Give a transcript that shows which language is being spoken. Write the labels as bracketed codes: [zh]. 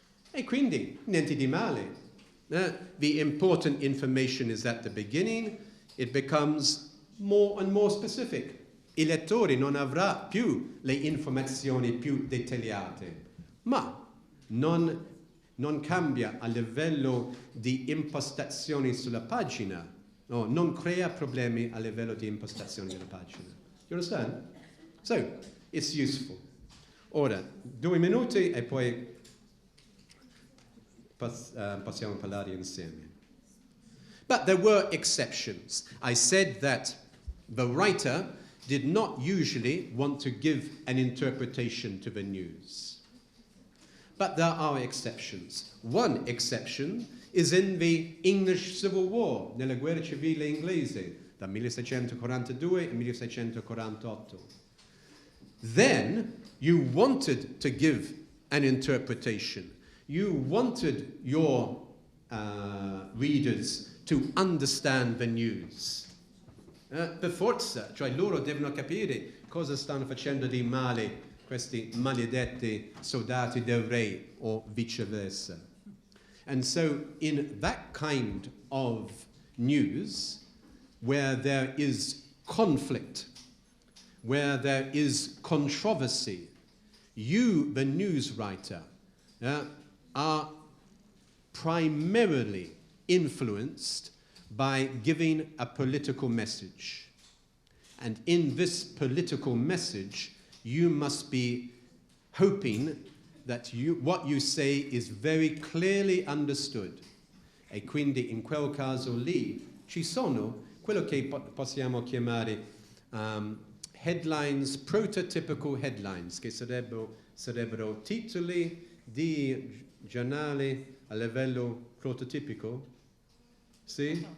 [it] E quindi, niente di male. [en] The important information is at the beginning, it becomes more and more specific. [it] Il lettore non avrà più le informazioni più dettagliate, ma non cambia a livello di impostazione sulla pagina, no, non crea problemi a livello di impostazione della pagina. [en] You understand? So, it's useful. [it] Ora, 2 minuti e poi possiamo parlare insieme. [en] But there were exceptions. I said that the writer did not usually want to give an interpretation to the news. But there are exceptions. One exception is in the English Civil War, [it] nella guerra civile inglese, dal 1642 al 1648. [en] Then you wanted to give an interpretation. You wanted your readers to understand the news. [it] Per forza, cioè loro devono capire cosa stanno facendo di male questi maledetti soldati del re o viceversa. [en] And so in that kind of news, where there is conflict, where there is controversy, you, the news writer, are primarily influenced by giving a political message. And in this political message, you must be hoping that what you say is very clearly understood. [it] E quindi in quel caso lì ci sono quello che possiamo chiamare headlines, prototypical headlines, che sarebbero titoli di giornale a livello prototipico. Sì?